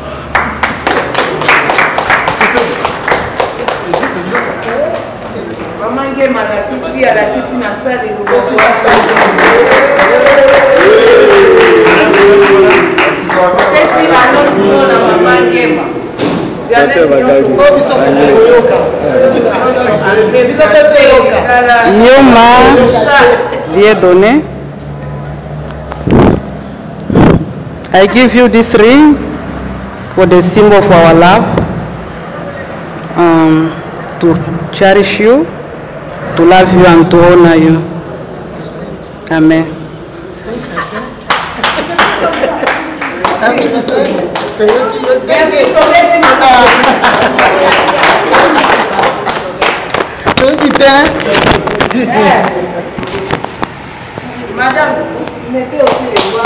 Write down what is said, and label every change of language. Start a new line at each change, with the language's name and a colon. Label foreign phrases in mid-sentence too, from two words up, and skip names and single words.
Lingala: Maman Nguema alakisi na sale loboko pesi bano na Maman Nguema Yoma Dieudonné,
English: I give you this ring for the symbol of our love, to cherish you, to love you and to honor you. Amen.
French: Madame, mettez aussi les doigts.